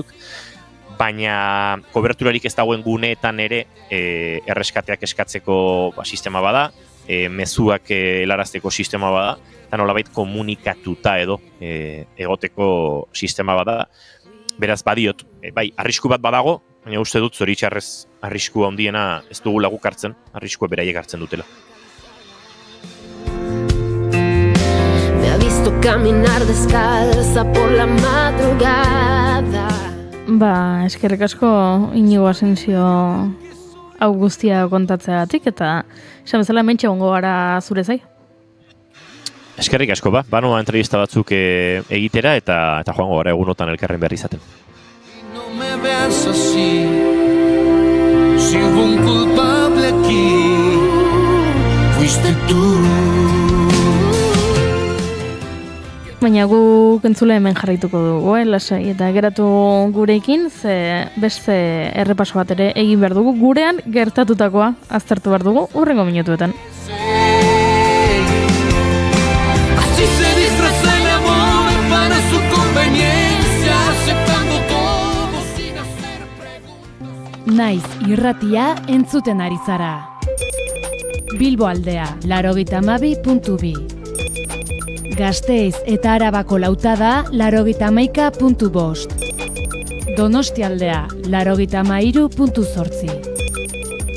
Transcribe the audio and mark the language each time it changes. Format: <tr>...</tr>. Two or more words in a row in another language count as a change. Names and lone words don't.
<eu>Baina koberturarik ez dagoen guneetan ere erreskateak eskatzeko sistema bada, mezuak helarazteko sistema bada, eta nolabait komunikatuta edo egoteko sistema bada. Beraz badiot, bai, arrisku bat badago, baina uste dut zoritxarrez arrisku handiena ez dugu laguk hartzen, arriskua beraiek hartzen dutela.</eu> <es>Me ha visto caminar descalza por la madrugada.</es> <eu>Eskerrik asko Inigo Asensio hau guztia kontatzeagatik, eta esan bezala hementxe egongo gara zure zai. Eskerrik asko banoa entrevista batzuk egitera eta joango gara egunotan elkarren berri izaten.</eu> <es>No me veas así, si hubo un culpable aquí, fuiste tú.</es> <eu>Baina guk entzule hemen jarraituko dugu, lasai, eta geratu gurekin, ze beste errepaso bat ere egin behar dugu, gurean gertatutakoa aztertu behar dugu, hurrengo minutuetan.</eu> <es>Así se disfraza el amor para su conveniencia, aceptando todo sin hacer preguntas.</es> <eu>Naiz irratia entzuten ari zara. Bilbo aldea, 92.2. Gasteiz eta Arabako lautada, 91.5. Donostialdea, 93.8.</eu>